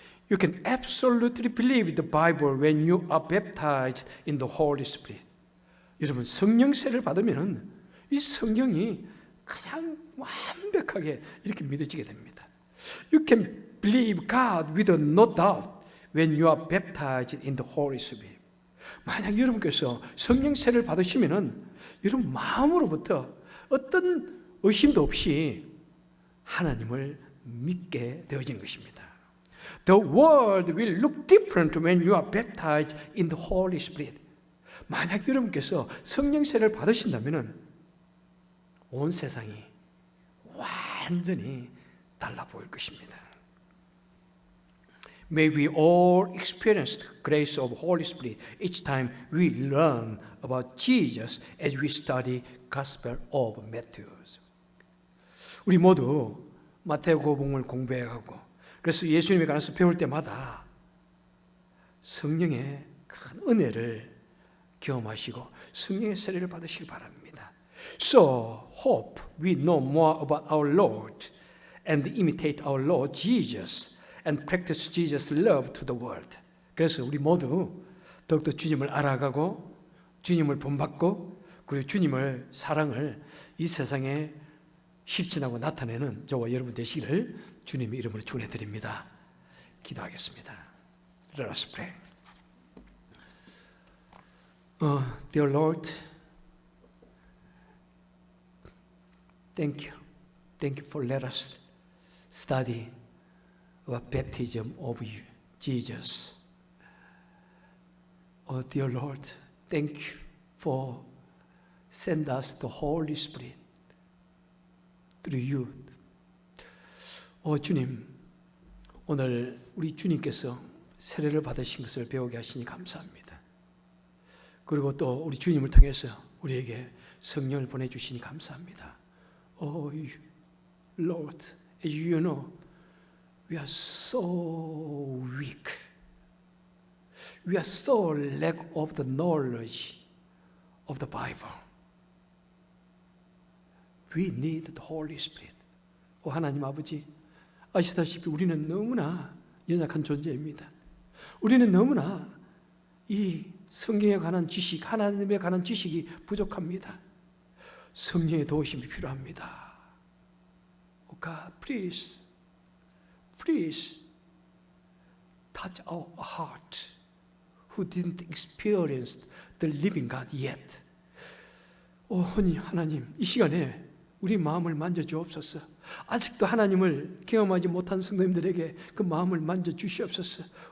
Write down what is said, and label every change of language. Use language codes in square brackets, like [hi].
[en] You can absolutely believe the Bible when you are baptized in the Holy Spirit. [ko] 여러분, 성령세를 받으면 이 성령이 가장 완벽하게 이렇게 믿어지게 됩니다. [en] You can believe God with no doubt when you are baptized in the Holy Spirit. [ko] 만약 여러분께서 성령세를 받으시면은 여러분 마음으로부터 어떤 의심도 없이 하나님을 믿게 되어진 것입니다. [en] The world will look different when you are baptized in the Holy Spirit. [ko] 만약 여러분께서 성령세를 받으신다면 온 세상이 완전히 달라 보일 것입니다. [en] May we all experience the grace of Holy Spirit each time we learn about Jesus as we study Gospel of Matthew. [ko] 우리 모두 마태복음을 공부해가고 그래서 예수님에 관해서 배울 때마다 성령의 큰 은혜를 경험하시고 성령의 세례를 받으시기 바랍니다. [en] So hope we know more about our Lord and imitate our Lord Jesus and practice Jesus' love to the world. [ko] 그래서 우리 모두 더욱더 주님을 알아가고 주님을 본받고 그리고 주님을 사랑을 이 세상에 실천하고 나타내는 저와 여러분 되시기를 주님의 이름으로 축원해드립니다. 기도하겠습니다. [en] Let us pray. Dear Lord, thank you. Thank you for let us study about baptism of Jesus. Oh, dear Lord, thank you for send us the Holy Spirit through you. [ko] 주님, 오늘 우리 주님께서 세례를 받으신 것을 배우게 하시니 감사합니다. 그리고 또 우리 주님을 통해서 우리에게 성령을 보내주시니 감사합니다. [en] Oh Lord, as you know, we are so weak. We are so lack of the knowledge of the Bible. We need the Holy Spirit. [ko] 하나님 아버지, 아시다시피 우리는 너무나 연약한 존재입니다. 우리는 너무나 이 성경에 관한 지식, 하나님에 관한 지식이 부족합니다. 성령의 도우심이 필요합니다. [en] Oh God, please touch our heart who didn't experience the living God yet. [ko] 하나님, 이 시간에 우리 마음을 만져주옵소서. 아직도 하나님을 경험하지 못한 성도님들에게 그 마음을 만져주시옵소서.